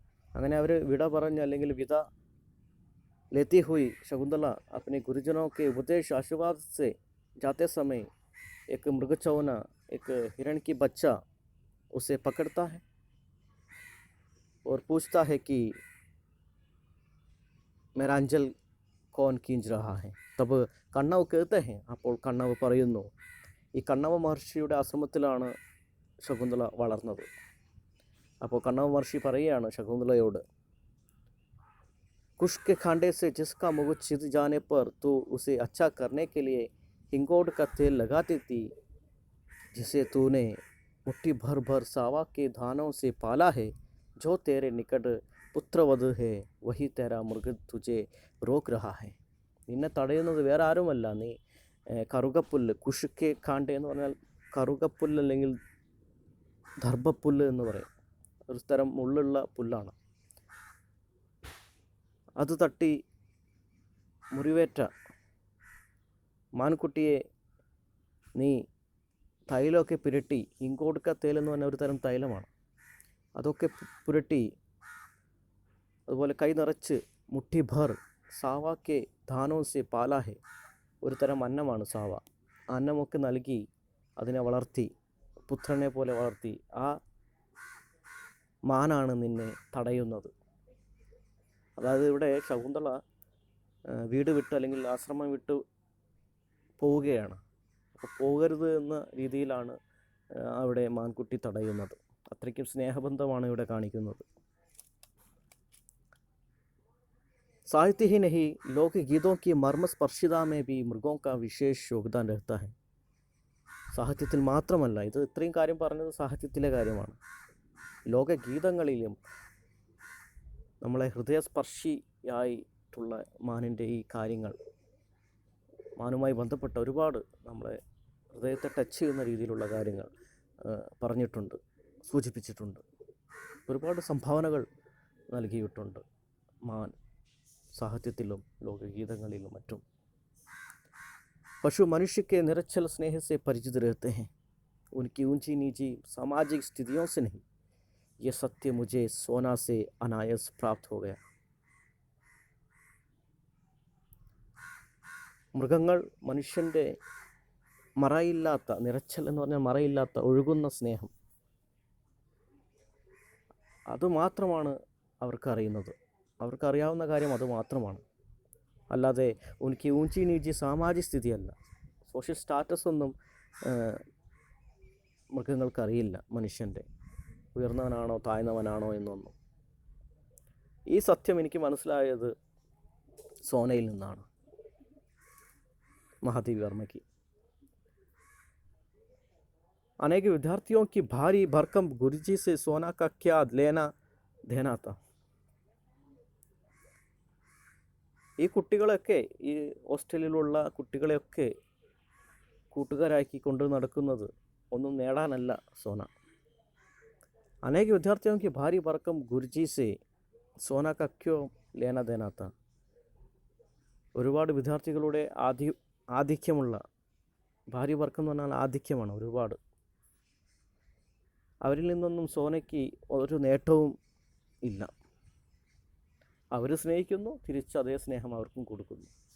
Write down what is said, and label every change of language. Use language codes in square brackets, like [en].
[ml] അങ്ങനെ അവർ വിട പറഞ്ഞ് അല്ലെങ്കിൽ വിട [hi] लेती हुई शकुंतला अपने गुरुजनों के उपदेश आशीर्वाद से जाते समय एक मृगचौना एक हिरण की बच्चा उसे पकड़ता है और पूछता है कि मेरा अंजल कौन खींच रहा है. तब [ml] കണ്ണവ് കേത്തെ ഹെ. അപ്പോൾ കണ്ണവ് പറയുന്നു, ഈ കണ്ണവ മഹർഷിയുടെ ആശ്രമത്തിലാണ് ശകുന്തള വളർന്നത്. അപ്പോൾ കണ്ണവ മഹർഷി പറയുകയാണ് ശകുന്തളയോട്, [hi] कुश के खांडे से जिसका मुँह छिद जाने पर तो उसे अच्छा करने के लिए हिंगोट का तेल लगाती थी, जिसे तूने मुट्ठी भर भर सावा के धानों से पाला है, जो तेरे निकट पुत्रवध है वही तेरा मृग तुझे रोक रहा है. [ml] നിന്നെ തടയുന്നത് വേറെ ആരുമല്ല, നീ കറുകപ്പുല്ല്, കുഷുക്കെ കാണ്ടെ എന്ന് പറഞ്ഞാൽ കറുകപ്പുല്ല് അല്ലെങ്കിൽ ദർഭപ്പുല്ല് എന്ന് പറയും, ഒരു തരം മുള്ളുള്ള പുല്ലാണ്. അത് തട്ടി മുറിവേറ്റ മാൻകുട്ടിയെ നീ തൈലമൊക്കെ പുരട്ടി, ഇങ്കോടുക്ക തേൽ എന്ന് പറഞ്ഞ ഒരു തരം തൈലമാണ്, അതൊക്കെ പുരട്ടി, അതുപോലെ കൈ നിറച്ച് [hi] മുട്ടി ഭർ സാവാക്കെ ധാനോ സെ പാലാ ഹെ, [ml] ഒരു തരം അന്നമാണ് സാവ, അന്നമൊക്കെ നൽകി അതിനെ വളർത്തി, പുത്രനെ പോലെ വളർത്തി. ആ മാനാണ് നിന്നെ തടയുന്നത്. അതായത് ഇവിടെ ശകുന്തള വീട് വിട്ട് അല്ലെങ്കിൽ ആശ്രമം വിട്ട് പോവുകയാണ്. അപ്പോൾ പോകരുത് എന്ന രീതിയിലാണ് അവിടെ മാൻകുട്ടി തടയുന്നത്. അത്രയ്ക്കും സ്നേഹബന്ധമാണ് ഇവിടെ കാണിക്കുന്നത്. [hi] साहित्य ही नहीं, लोकगीतों की मर्मस्पर्शिता में भी मृगों का विशेष योगदान रहता है. [ml] സാഹിത്യത്തിൽ മാത്രമല്ല, ഇത് ഇത്രയും കാര്യം പറഞ്ഞത് സാഹിത്യത്തിലെ കാര്യമാണ്. ലോകഗീതങ്ങളിലും നമ്മളെ ഹൃദയസ്പർശിയായിട്ടുള്ള മാനിൻ്റെ ഈ കാര്യങ്ങൾ, മാനുമായി ബന്ധപ്പെട്ട ഒരുപാട് നമ്മളെ ഹൃദയത്തെ ടച്ച് ചെയ്യുന്ന രീതിയിലുള്ള കാര്യങ്ങൾ പറഞ്ഞിട്ടുണ്ട്, സൂചിപ്പിച്ചിട്ടുണ്ട്. ഒരുപാട് സംഭാവനകൾ നൽകിയിട്ടുണ്ട് മാൻ സാഹിത്യത്തിലും ലോകഗീതങ്ങളിലും മറ്റും. [hi] पशु मनुष्य के निरच्छल स्नेह से परिचित रहते हैं, उनकी ऊंची नीची सामाजिक स्थितियों से नहीं. ये सत्य मुझे सोना से अनायास प्राप्त हो गया. [ml] മൃഗങ്ങൾ മനുഷ്യൻ്റെ മറയില്ലാത്ത, നിറച്ചൽ എന്ന് പറഞ്ഞാൽ മറയില്ലാത്ത ഒഴുകുന്ന സ്നേഹം, അതുമാത്രമാണ് അവർക്കറിയുന്നത്. അവർക്കറിയാവുന്ന കാര്യം അതുമാത്രമാണ്. അല്ലാതെ [hi] ഉനിക്ക് ഊഞ്ചി നീച്ചി [ml] സാമാജിക സ്ഥിതിയല്ല, സോഷ്യൽ സ്റ്റാറ്റസ് ഒന്നും മൃഗങ്ങൾക്കറിയില്ല, മനുഷ്യൻ്റെ ഉയർന്നവനാണോ താഴ്ന്നവനാണോ എന്നൊന്നും. ഈ സത്യം എനിക്ക് മനസ്സിലായത് സോനയിൽ നിന്നാണ്, महादेवी वर्मा की. [hi] अनेक विद्यार्थियों की भारी भरकम गुरुजी से सोना का क्या लेना देना था. [ml] ഈ കുട്ടികളൊക്കെ, ഈ ഹോസ്റ്റലിലുള്ള കുട്ടികളെയൊക്കെ കൂട്ടുകാരാക്കി കൊണ്ട് നടക്കുന്നത് ഒന്നും നേടാനല്ല സോന. [hi] अनेक विद्यार्थियों की भारी भरकम गुरुजी से सोना का क्यों लेना देना था. [ml] ഒരുപാട് വിദ്യാർത്ഥികളുടെ ആധിക്യമുള്ള, ഭാര്യ വർക്കം എന്ന് പറഞ്ഞാൽ ആധിക്യമാണ്, ഒരുപാട്. അവരിൽ നിന്നൊന്നും സോനയ്ക്ക് ഒരു നേട്ടവും ഇല്ല. അവർ സ്നേഹിക്കുന്നു, തിരിച്ച് അതേ സ്നേഹം അവർക്കും കൊടുക്കുന്നു.